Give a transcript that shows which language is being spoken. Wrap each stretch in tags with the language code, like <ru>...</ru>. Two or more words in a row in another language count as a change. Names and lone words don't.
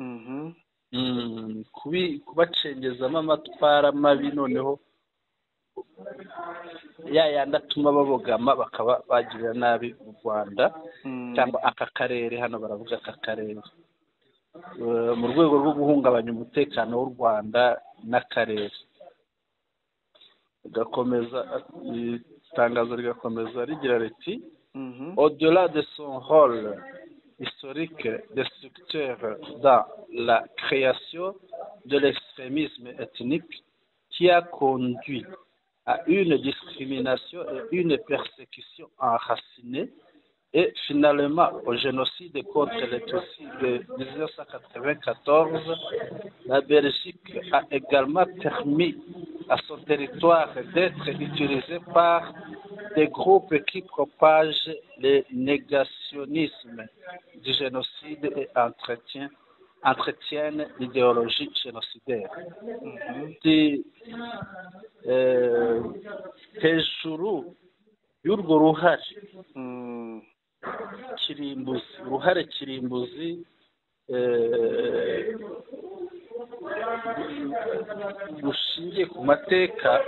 <rw>kubacengezamo amatwara mabi, noneho yandi atuma babogama bakaba bagirira nabi u Rwanda cyangwa aka karere. Hano baravuga aka karere mu rwego rwo guhungabanya umutekano w'u Rwanda n'akarere. Itangazo rigakomeza rigira riti</rw> <fr>au-delà de son rôle historique destructeur dans la création de l'extrémisme ethnique qui a conduit à une discrimination et une persécution enracinée et finalement au génocide contre les Tutsis de 1994, la Belgique a également permis à son territoire d'être utilisé par des groupes qui propagent le négationnisme du génocide et entretient entretiennent l'idéologie génocidaire.</fr> <rw>Hejuru y'urwo ruhare kirimbuzi rushingiye ku mateka</rw>